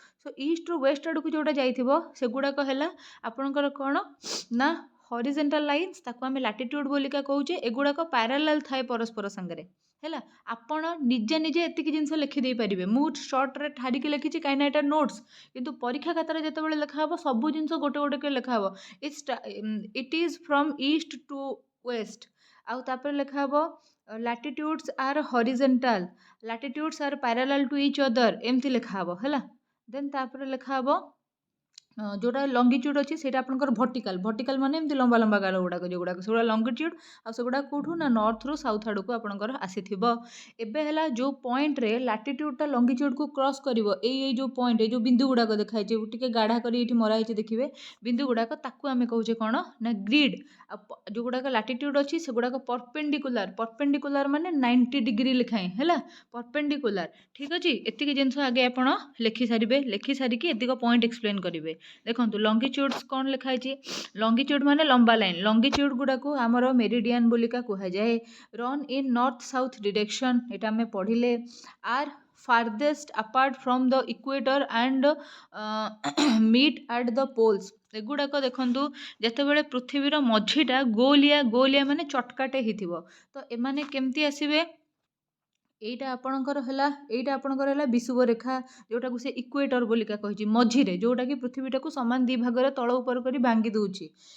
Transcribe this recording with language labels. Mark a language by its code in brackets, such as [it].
[or] Show ଇଷ୍ଟରୁ waste ଆଡ଼କୁ ଯେଉଁଟା ଯାଇଥିବ ସେଗୁଡ଼ାକ ହେଲା ଆପଣଙ୍କର କ'ଣ ନା ହରିଜେଣ୍ଟାଲ ଲାଇନ୍ସ, ତାକୁ ଆମେ ଲାଟିଟ୍ୟୁଡ଼ ବୋଲିକା କହୁଛେ। ଏଗୁଡ଼ାକ ପ୍ୟାରାଲାଲ ଥାଏ ପରସ୍ପର ସାଙ୍ଗରେ, ହେଲା। ଆପଣ ନିଜେ ଏତିକି ଜିନିଷ ଲେଖିଦେଇପାରିବେ। ମୁଁ ସର୍ଟରେ ଠାରିକି ଲେଖିଛି କାହିଁକିନା ଏଇଟା ନୋଟ୍ସ, କିନ୍ତୁ ପରୀକ୍ଷା ଖାତାରେ ଯେତେବେଳେ ଲେଖାହେବ ସବୁ ଜିନିଷ ଗୋଟେ ଗୋଟେ କରି ଲେଖାହେବ। [en] It is from east to west. [or] ଆଉ ତାପରେ ଲେଖାହେବ [en] latitudes are horizontal, latitudes are parallel to each other, [or] ଏମିତି ଲେଖାହେବ, ହେଲା। ଦେନ୍ ତାପରେ ଲେଖାହେବ ଯେଉଁଟା ଲଙ୍ଗିଚ୍ୟୁଡ଼ ଅଛି ସେଇଟା ଆପଣଙ୍କର ଭର୍ଟିକାଲ ମାନେ ଏମିତି ଲମ୍ବା ଲମ୍ବା ଗାର ଗୁଡ଼ାକ ସେଗୁଡ଼ା ଲଙ୍ଗିଚ୍ୟୁଡ଼। ଆଉ ସେଗୁଡ଼ା କେଉଁଠୁ ନା ନର୍ଥରୁ ସାଉଥ ଆଡ଼କୁ ଆପଣଙ୍କର ଆସିଥିବ। ଏବେ ହେଲା ଯେଉଁ ପଏଣ୍ଟରେ ଲାଟିଟ୍ୟୁଡ଼ଟା ଲଙ୍ଗିଚ୍ୟୁଡ଼କୁ କ୍ରସ୍ କରିବ, ଏଇ ଯେଉଁ ପଏଣ୍ଟ, ଏଇ ଯେଉଁ ବିନ୍ଦୁ ଗୁଡ଼ାକ ଦେଖାହେଇଛି, ଟିକେ ଗାଢ଼ା କରି ଏଇଠି ମରା ହେଇଛି ଦେଖିବେ ବିନ୍ଦୁ ଗୁଡ଼ାକ, ତାକୁ ଆମେ କହୁଛେ କ'ଣ ନା ଗ୍ରିଡ୍। ଆଉ ଯେଉଁଗୁଡ଼ାକ ଲାଟିଟ୍ୟୁଡ଼ ଅଛି ସେଗୁଡ଼ାକ ପରପେଣ୍ଡିକୁଲାର ମାନେ 90 ଡିଗ୍ରୀ ଲେଖାଏଁ, ହେଲା। ପରପେଣ୍ଡିକୁଲାର, ଠିକ୍ ଅଛି। ଏତିକି ଜିନିଷ ଆଗେ ଆପଣ ଲେଖି ସାରିକି ଏତିକ ପଏଣ୍ଟ ଏକ୍ସପ୍ଲେନ୍ କରିବେ। ଦେଖନ୍ତୁ ଲଙ୍ଗିଚ୍ୟୁଡ଼୍ସ କ'ଣ ଲେଖା ହେଇଛି। ଲଙ୍ଗିଚ୍ୟୁଡ଼ ମାନେ ଲମ୍ବା ଲାଇନ୍। ଲଙ୍ଗିଚ୍ୟୁଡ଼ ଗୁଡ଼ାକୁ ଆମର ମେରିଡ଼ିଆନ୍ ବୋଲିକା କୁହାଯାଏ। [en] run in north south direction, [or] ଏଇଟା ଆମେ ପଢ଼ିଲେ। [en] Are farthest apart from the equator and meet at the poles। [or] ଏଗୁଡ଼ାକ ଦେଖନ୍ତୁ ଯେତେବେଳେ ପୃଥିବୀର ମଝିଟା ଗୋଲିଆ ମାନେ ଚଟକାଟେ ହେଇଥିବ, ତ ଏମାନେ କେମିତି ଆସିବେ। ଏଇଟା ଆପଣଙ୍କର ହେଲା ବିଷୁବ ରେଖା, ଯେଉଁଟାକୁ ସେ ଇକ୍ୱେଟର ବୋଲିକା କହିଛି, ମଝିରେ ଯେଉଁଟାକି ପୃଥିବୀଟାକୁ ସମାନ ଦୁଇ ଭାଗରେ ତଳ ଉପର କରି ଭାଙ୍ଗି ଦେଉଛି।